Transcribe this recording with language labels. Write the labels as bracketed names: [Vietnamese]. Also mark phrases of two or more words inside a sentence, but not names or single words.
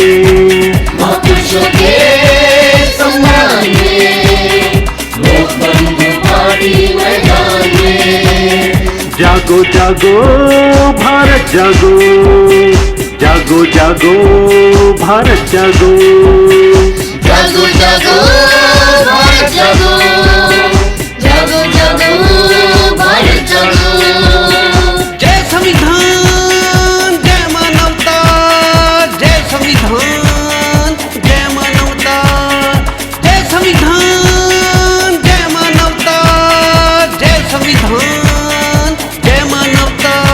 [Hindi] महापुरुषों के सम्मान में लोक बंधु पार्टी मैदान में। जागो जागो भारत जागो, जागो जागो भारत जागो, जागो जागो भारत जागो, जागो जागो भारत जागो। जय संविधान जय मानवता, जय संविधान जय मानवता, जय संविधान जय मानवता, जय संविधान जय मानवता।